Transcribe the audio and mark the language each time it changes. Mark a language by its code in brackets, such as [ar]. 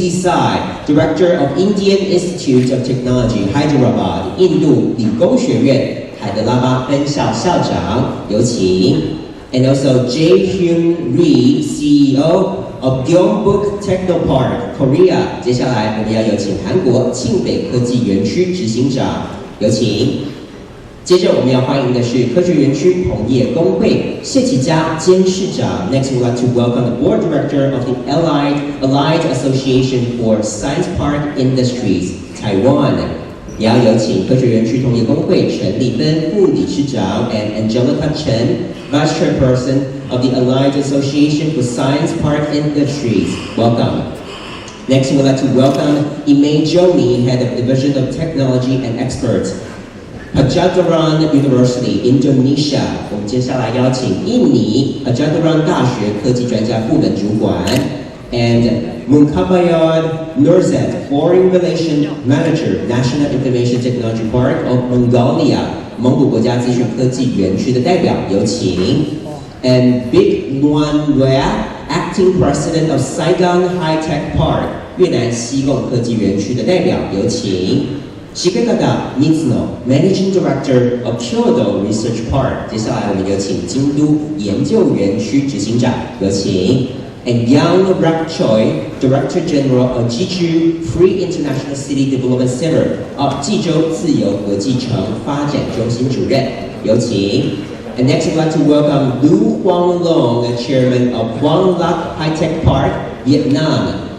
[en] Desai, Director of Indian Institute of Technology, Hyderabad, [zh] 印度理工学院海德拉巴分校校长，有请。 [en] And also Jae Hyun Ri, CEO of Gyeongbuk Technopark, Korea. [zh] 接下来我们要有请韩国庆北科技园区执行长。有请。接着我们要欢迎的是科学园区同业工会谢启佳监事长。 [en] Next, we'd like to welcome the board director of the Allied Association for Science Park Industries, Taiwan. [zh] 也要有请科学园区同业工会陈立芬副理事长 [en] and Angelica Chen, Vice Chairperson of the Allied Association for Science Park Industries. Welcome. Next, we'd like to welcome Imei Joni, Head of Division of Technology and Experts, Pajaturan University, Indonesia. [zh] 我们接下来邀请印尼 Pajaturan 大学科技专家部门主管 [en] and Munkabayad Nurzet, Foreign Relations Manager, National Information Technology Park of Mongolia, [zh] 蒙古国家资讯科技园区的代表，有请。 [en] And Big Nguyen Loa, Acting President of Saigon High Tech Park, [zh] 越南西贡科技园区的代表，有请。 [en] Shigekata Mitsuno, Managing Director of Kyoto Research Park， [zh] 接下来我们有请京都研究园区执行长，有请。 [en] And Yang Rak Choi, Director General of Jeju Free International City Development Center of [zh] 济州自由国际城发展中心主任，有请。 [en] And next, I'd like to welcome Lu Huang Long, Chairman of Quang Lac High Tech Park, Vietnam.